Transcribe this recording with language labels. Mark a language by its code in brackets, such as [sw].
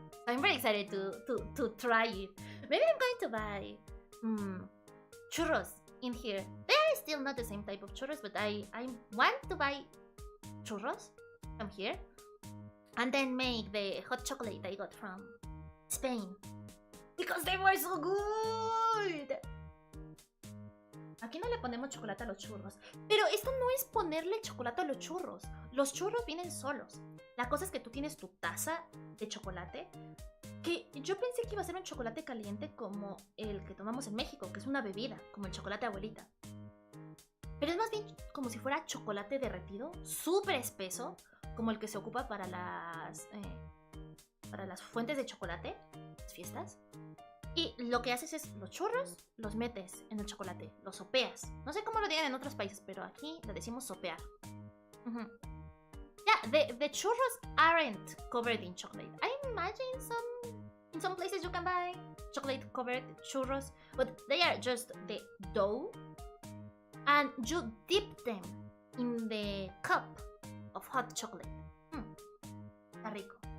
[en] I'm very excited to try it. Maybe I'm going to buy churros in here. They are still not the same type of churros, but I want to buy churros from here and then make the hot chocolate I got from Spain because they were so good. [es] Aquí no le ponemos chocolate a los churros, pero esto no es ponerle chocolate a los churros. Los churros vienen solos. La cosa es que tú tienes tu taza de chocolate, que yo pensé que iba a ser un chocolate caliente como el que tomamos en México, que es una bebida, como el chocolate abuelita. Pero es más bien como si fuera chocolate derretido, súper espeso, como el que se ocupa para las fuentes de chocolate, las fiestas. Y lo que haces es los churros, los metes en el chocolate, los sopeas. No sé cómo lo digan en otros países, pero aquí le decimos sopear. [en] Yeah, the churros aren't covered in chocolate. I imagine in some places you can buy chocolate covered churros, but they are just the dough, and you dip them in the cup of hot chocolate. [es] Está rico.